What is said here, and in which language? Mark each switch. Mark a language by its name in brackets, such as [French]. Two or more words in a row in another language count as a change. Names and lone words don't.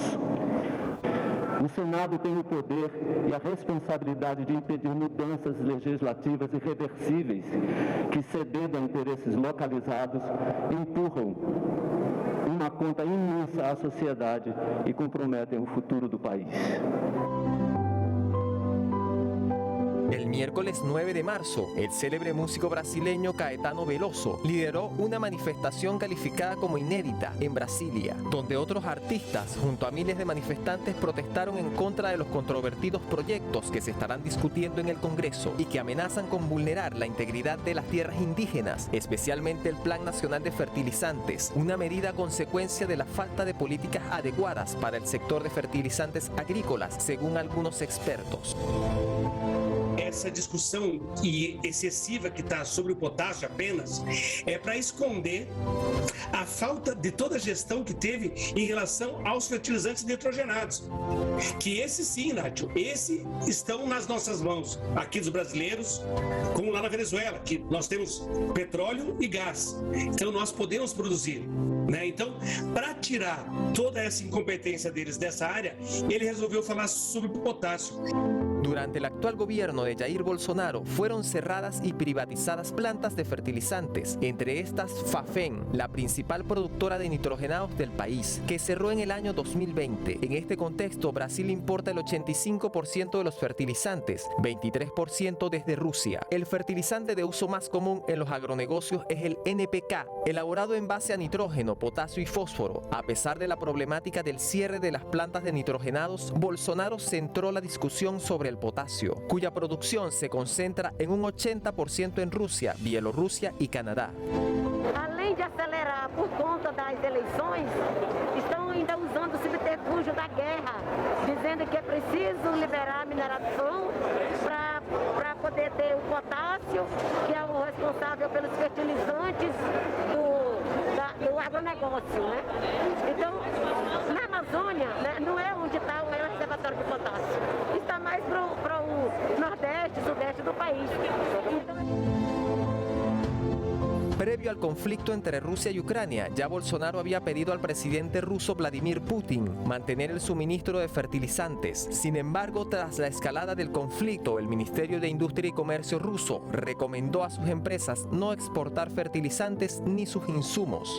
[Portuguese] O Senado tem o poder e a responsabilidade de impedir mudanças legislativas irreversíveis que, cedendo a interesses localizados, empurram uma conta imensa à sociedade e comprometem o futuro do país. [Spanish] El miércoles 9 de marzo, el célebre músico brasileño Caetano Veloso lideró una manifestación calificada como inédita en Brasilia, donde otros artistas, junto a miles de manifestantes, protestaron en contra de los controvertidos proyectos que se estarán discutiendo en el Congreso y que amenazan con vulnerar la integridad de las tierras indígenas, especialmente el Plan Nacional de Fertilizantes, una medida consecuencia de la falta de políticas adecuadas para el sector de fertilizantes agrícolas, según algunos expertos. [Portuguese] Essa discussão excessiva que está sobre o potássio apenas é para esconder a falta de toda a gestão que teve em relação aos fertilizantes nitrogenados. Que esse sim, Nádio, esse estão nas nossas mãos, aqui dos brasileiros, como lá na Venezuela, que nós temos petróleo e gás. Então nós podemos produzir. Então, para tirar toda essa incompetência deles dessa área, ele resolveu falar sobre o potássio. [Spanish] Durante el actual gobierno de Jair Bolsonaro fueron cerradas y privatizadas plantas de fertilizantes, entre estas Fafén, la principal productora de nitrogenados del país, que cerró en el año 2020. En este contexto, Brasil importa el 85% de los fertilizantes, 23% desde Rusia. El fertilizante de uso más común en los agronegocios es el NPK, elaborado en base a nitrógeno, potasio y fósforo. A pesar de la problemática del cierre de las plantas de nitrogenados, Bolsonaro centró la discusión sobre el potasio, cuya producción se concentra en un 80% en Rusia, Bielorrusia y Canadá. [Portuguese] Além de acelerar por conta das eleições, estão ainda usando o subterfúgio da guerra, dizendo que é preciso liberar a mineração para poder ter o potássio, que é o responsável pelos fertilizantes do agronegócio, né? Então, na Amazônia, né, não é onde está o maior reservatório de potássio, está mais para o nordeste, sudeste do país. [Spanish] Previo al conflicto entre Rusia y Ucrania, ya Bolsonaro había pedido al presidente ruso Vladimir Putin mantener el suministro de fertilizantes. Sin embargo, tras la escalada del conflicto, el Ministerio de Industria y Comercio ruso recomendó a sus empresas no exportar fertilizantes ni sus insumos.